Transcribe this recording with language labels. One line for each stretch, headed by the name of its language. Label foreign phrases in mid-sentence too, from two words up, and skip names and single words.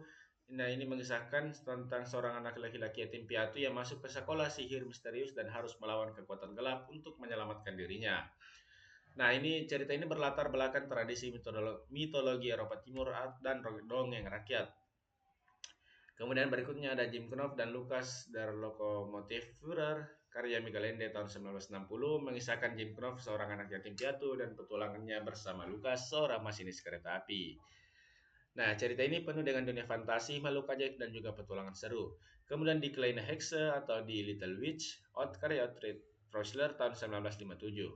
Indonesian: Nah, ini mengisahkan tentang seorang anak laki-laki yatim piatu yang masuk ke sekolah sihir misterius dan harus melawan kekuatan gelap untuk menyelamatkan dirinya. Nah, cerita ini berlatar belakang tradisi mitologi Eropa Timur dan dongeng rakyat. Kemudian berikutnya ada Jim Knopf dan Lukas der Lokomotivführer karya Michael Ende tahun 1960 mengisahkan Jim Knopf seorang anak yatim piatu dan petualangannya bersama Lukas seorang masinis kereta api. Nah, cerita ini penuh dengan dunia fantasi, makhluk ajaib, dan juga petualangan seru. Kemudian di Kleine Hexe atau di Little Witch, karya Otfried Preussler tahun 1957.